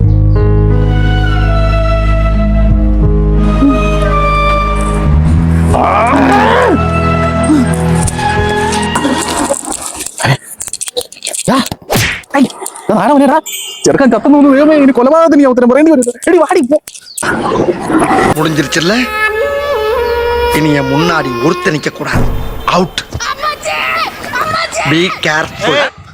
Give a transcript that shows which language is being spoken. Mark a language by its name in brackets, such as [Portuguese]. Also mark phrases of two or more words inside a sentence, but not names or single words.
[Malayalam] ചെറുക്കൻ കത്തുന്നു വേഗമേ, ഇനി കൊലപാതകത്തിന് ഉത്തരം പറയേണ്ടി വരും. എടി വാടി പോ. [Tamil] முடிஞ்சிருச்சுல்ல, இனி என் முன்னாடி ஒருத்த நிக்க கூடாது. [English] Out. Be careful.